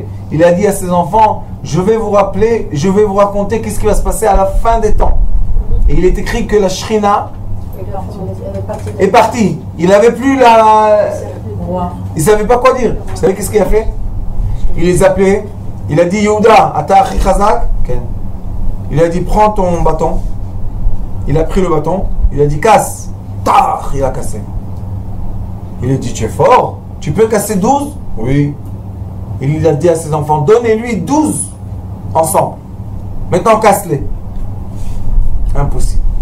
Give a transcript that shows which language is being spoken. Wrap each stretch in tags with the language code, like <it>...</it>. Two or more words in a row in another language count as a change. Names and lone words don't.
<fr>Il a dit à ses enfants, je vais vous rappeler, je vais vous raconter qu'est-ce qui va se passer à la fin des temps. Et il est écrit que la Shrina est partie. Il n'avait plus la... Il ne savait pas quoi dire. Vous savez qu'est-ce qu'il a fait? Il les appelait. Il a dit,</fr> <he>יהודה, אתה אחי חזק.</he> <fr>Il a dit, prends ton bâton. Il a pris le bâton. Il a dit, casse. Ta, il a cassé. Il lui dit, tu es fort, tu peux casser 12? Oui. Il a dit à ses enfants, donnez-lui 12 ensemble. Maintenant, casse-les. Impossible.</fr>